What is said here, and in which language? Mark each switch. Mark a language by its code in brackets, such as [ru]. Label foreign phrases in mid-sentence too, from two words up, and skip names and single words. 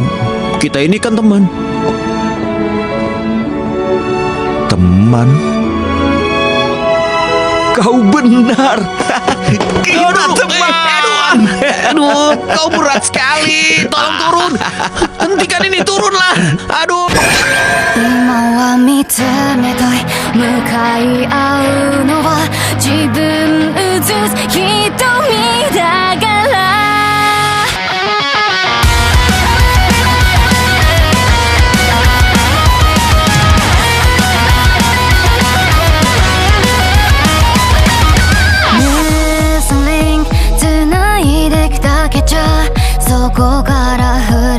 [id] Kita ini kan teman. Teman? Kau benar. Kita teman. Aduh, kau berat sekali. Tolong turun. Hentikan ini, turunlah. Aduh. [ja] 今は見つめたい向かい合うのは自分映す瞳だから Nursling 繋いできたけちゃそこから触